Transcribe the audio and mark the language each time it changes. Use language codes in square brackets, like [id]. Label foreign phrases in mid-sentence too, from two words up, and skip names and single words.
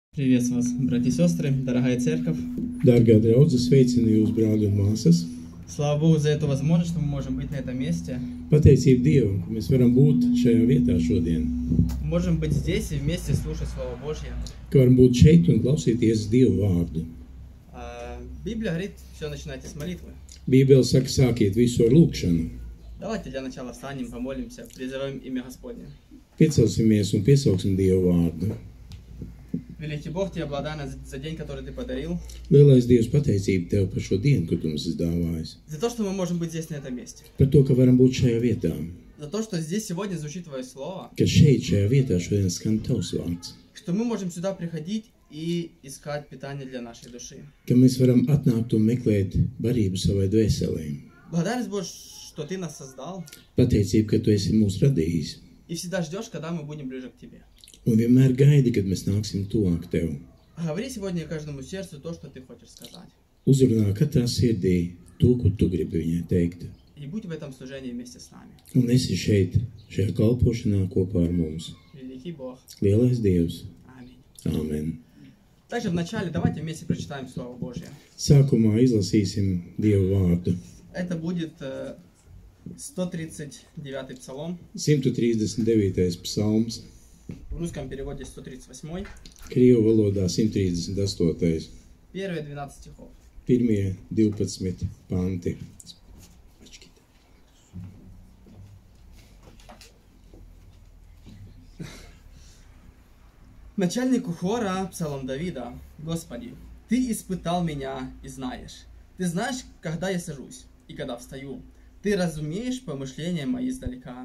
[ru] Приветствую вас, братья и сестры, дорогая церковь. [lv] Dārgā draudze, sveicinu jūs, brāļi un māsas. [ru] Слава Богу за эту возможность, что мы можем быть на этом месте. [lv] Pateicība Dievam, ka mēs varam būt šajā vietā šodien. [ru] Можем быть здесь и вместе слушать Слово Божье. [lv] Ka varam būt šeit un klausīties Dievu vārdu. [ru] Библия говорит, все начинайте с молитвы. [lv] Bībele saka, sākiet visu ar lūkšanu. [ru] Давайте для начала встанем, помолимся, призовем имя Господне. [lv] Piecelsimies un piesauksim Dievu vārdu. [ru] Великий Бог, тебе благодарна за день, который ты подарил. [lv] Lielais Dievs, pateicība Tev par šo dienu, ko Tu mums esi dāvājis. [ru] За то, что мы можем быть здесь, на этом месте. [lv] Par to, ka varam būt šajā vietā. [ru] За то, что здесь сегодня звучит Твое Слово. [lv] Ka šeit, šajā vietā, šodien skan Tavs vārds. [ru] Что мы можем сюда приходить и искать питание для нашей души. [lv] Ka mēs varam atnākt un meklēt barību savai dvēselē. [ru] Благодарность, Боже, что Ты нас создал. [lv] Pateicība, ka Tu esi mūs radījis. [ru] И всегда ждешь, когда мы будем ближе к Тебе. [lv] Un vienmēr gaidi, kad mēs nāksim tuvāk Tev. [ru] Говори сегодня каждому сердцу то, что Ты хочешь сказать. [lv] Uzrunā katrā sirdī to, ko Tu gribi viņai teikt. [ru] И будь в этом служении вместе с нами. [lv] Un esi šeit, šajā kalpošanā kopā ar mums. [ru] Великий Бог. [lv] Lielais Dievs. [ru] Аминь. [lv] Āmen. [ru] Также вначале давайте вместе прочитаем Слово Божье. [lv] Sākumā izlasīsim Dievu vārdu. [ru] Это будет 139 псалом. [lv] 139. psalms. [ru] В русском переводе 138. [lv] Krievu valodā 138. [ru] Первые 12 стихов. [lv] Pirmie 12 panti. [ru] Начальнику хора, псалом Давида. Господи, Ты испытал меня и знаешь. Ты знаешь, когда я сажусь и когда встаю. Ты разумеешь помышления мои издалека.